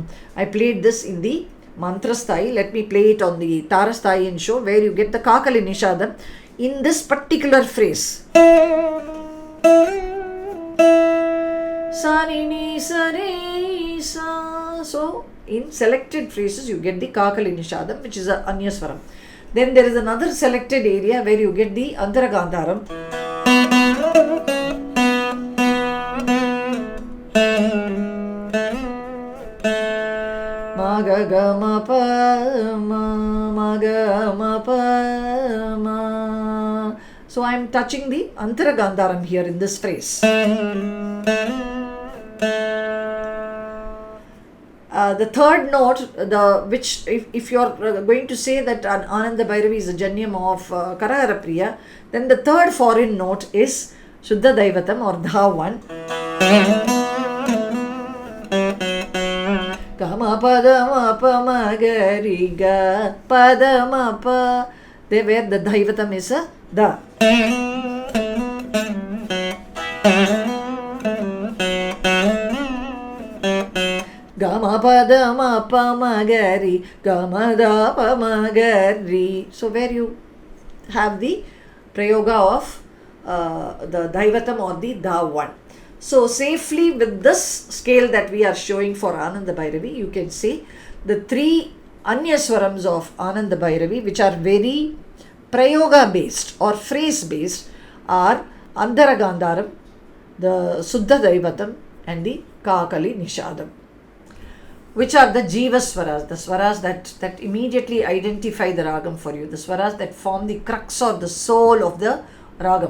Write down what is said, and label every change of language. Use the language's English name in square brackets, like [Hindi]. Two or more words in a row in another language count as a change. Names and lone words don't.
[English] I played this in the mantra sthai. Let me play it on the Tara sthai and show where you get the Kakali Nishadam in this particular phrase. Sanini Sari Sa. So in selected phrases you get the Kakali Nishadam, which is a anya swaram. Then there is another selected area where you get the Antara Gandharam. Maga ma pa ma, maga ma pa ma. So I am touching the Antara Gandharam here in this phrase. The third note, which if you are going to say that Anandabhairavi is a Janyam of Karaharapriya, then the third foreign note is Shuddha Daivatam or Dha1. Kama Padama Pa Gari Ga Padama Pa. There where the Daivatam is a Da. Gama Padama Pa Gari Gama Da Pa Gari. So where you have the Prayoga of the Daivatam or the Da1. So safely with this scale that we are showing for Anandabhairavi, you can say the 3 anya swarams of Anandabhairavi, which are very Prayoga based or phrase based, are Antara Gandharam, the Suddha Daivatam and the Kakali Nishadam, which are the Jiva swaras, the swaras that immediately identify the Ragam for you, the swaras that form the crux or the soul of the Ragam.